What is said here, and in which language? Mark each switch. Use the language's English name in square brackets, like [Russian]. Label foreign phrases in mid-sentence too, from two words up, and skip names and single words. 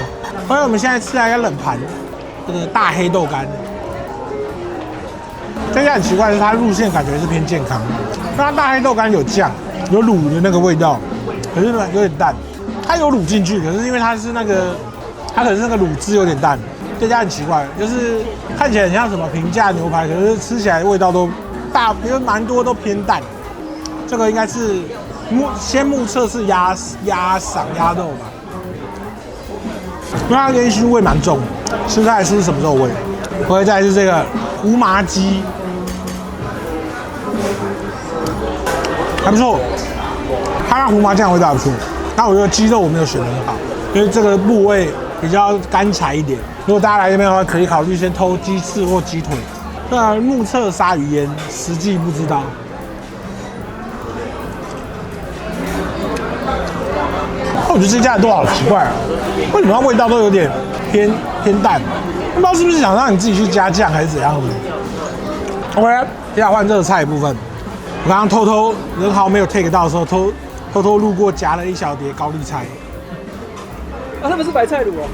[Chinese] 後來我們現在吃了一個冷盤，這個大黑豆乾， 這家很奇怪的是，它路線感覺是偏健康。那它大黑豆乾有醬，有滷的那個味道，可是呢有點淡。它有滷進去，可是因為它是那個，它可能是那個滷汁有點淡。這家很奇怪，就是看起來很像什麼平價牛排，可是吃起來味道都因為蠻多都偏淡。這個應該是先目測是鴨肉吧，因為它煙燻味蠻重，吃出來是什麼肉味？回再來是這個胡麻雞，還不錯，它那胡麻醬味道還不錯。那我覺得雞肉我沒有選得很好，因為這個部位比較乾柴一點。如果大家來這邊的話，可以考慮先偷雞翅或雞腿。那目測鯊魚煙，實際不知道。我覺得這家的都好奇怪啊，為什麼它味道都有點偏淡？不知道是不是想讓你自己去加醬還是怎樣的。OK， 接下來換熱菜的部分。我剛剛偷偷人好没有 take 到的時候，偷偷路過夾了一小碟高麗菜。啊，他們是白菜滷哦。